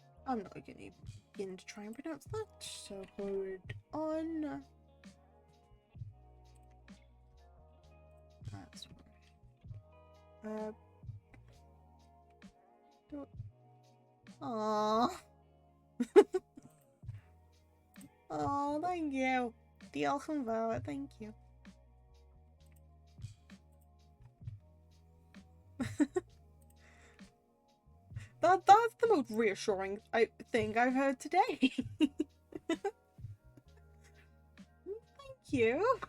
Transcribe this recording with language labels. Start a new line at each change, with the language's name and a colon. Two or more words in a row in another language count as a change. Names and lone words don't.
English: I'm not going to begin to try and pronounce that, so hold on. That's one. Aww. Oh, thank you.
Welsh: Diolch yn fawr,
English: thank you. That's the most reassuring thing I've heard today. Thank you.